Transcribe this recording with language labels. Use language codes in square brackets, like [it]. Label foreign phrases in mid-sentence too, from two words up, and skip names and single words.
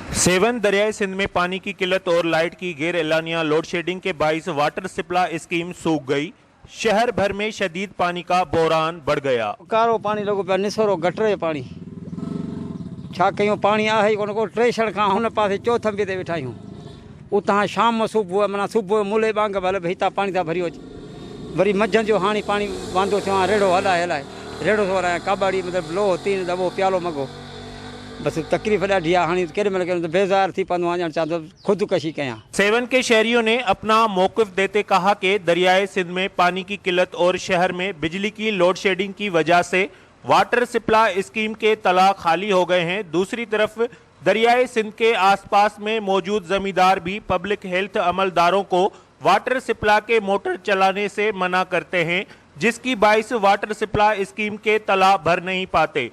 [ur] سیہون دریائے سندھ میں پانی کی قلت اور لائٹ کی غیر اعلانیہ [en] load shedding [ur] کے باعث [en] water supply scheme [ur] سوکھ گئی. شہر بھر میں شدید پانی کا بحران بڑھ گیا. [sd] कारो पानी लोगों पे निसरो गटरे पानी छा कयूं पानी आहे कोन को ट्रेशण का हुन पासे चौथ अंबे ते वेठा आहियूं। उतां शाम सुबुह माना सुबुह मुले बांग भले भई हितां पानी था भरी अचे वरी मंझंदि जो हाणे पानी वांदो थियो आहे रेड़ो हलाए हलाए रेड़ो थो हलाए काबाड़ी मतिलबु लो तीन दॿो प्यालो मगो बस तकलीफ़ ॾाढी आहे। हाणे केॾी महिल बेज़ार थी पवंदो आहियां चाहींदो ख़ुदकुशी कयां। [ur] سیہون کے شہریوں نے اپنا موقف دیتے کہا کہ دریائے سندھ میں پانی کی قلت اور شہر میں بجلی کی [en] load shedding [ur] کی وجہ سے [en] water supply scheme [ur] کے تالاب خالی ہو گئے ہیں. دوسری طرف دریائے سندھ کے آس پاس میں موجود زمیندار بھی [en] public health [ur] عملداروں کو [en] water supply [ur] کے موٹر چلانے سے منع کرتے ہیں، جس کی باعث [en] water supply scheme [ur] کے تالاب بھر نہیں پاتے.